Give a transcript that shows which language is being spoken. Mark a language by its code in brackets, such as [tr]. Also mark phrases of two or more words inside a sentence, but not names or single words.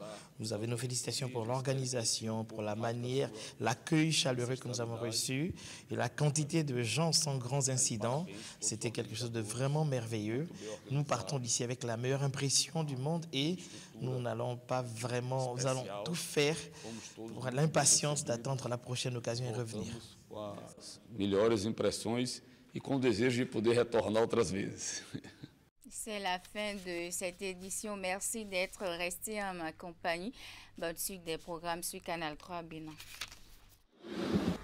[fr] Nous avons nos félicitations pour l'organisation, pour la manière, l'accueil chaleureux que nous avons reçu et la quantité de gens sans grands incidents. C'était quelque chose de vraiment merveilleux. Nous partons d'ici avec la meilleure impression du monde et nous n'allons pas vraiment, nous allons tout faire pour l'impatience d'attendre la prochaine occasion et revenir. [pt] Melhores impressões e com o desejo de poder retornar outras vezes. [fr] C'est la fin de cette édition. Merci d'être resté en ma compagnie. Bonne suite des programmes sur Canal 3 Bénin.